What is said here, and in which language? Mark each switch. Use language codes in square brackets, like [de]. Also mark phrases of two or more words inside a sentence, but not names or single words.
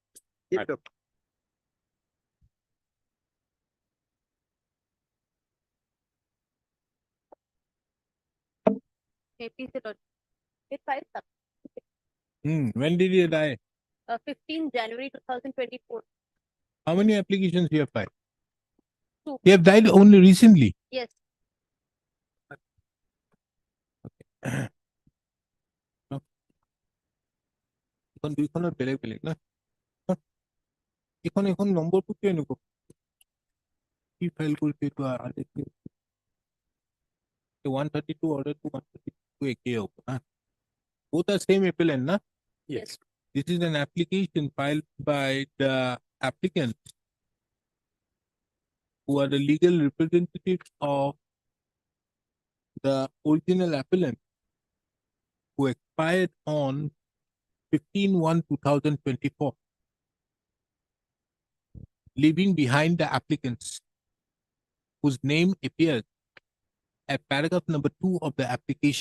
[en] When did he die? 15 January 2024. How many applications you have filed? 2. You have died only recently. Yes. [as] এখন দুইখনৰ বেলেগ বেলেগ না এখন নম্বৰটো কিয় এনেকুৱা কি ফাইল কৰিছে এইটো 132 [en] order to [as] 132 একেই হ'ব না [en] both are same appellant [as] na [en] Yes. This is an application filed by the applicant who are the legal representatives of the original appellant who expired on 15/1/2024, leaving behind the applicants whose name appears at paragraph number 2 of the application.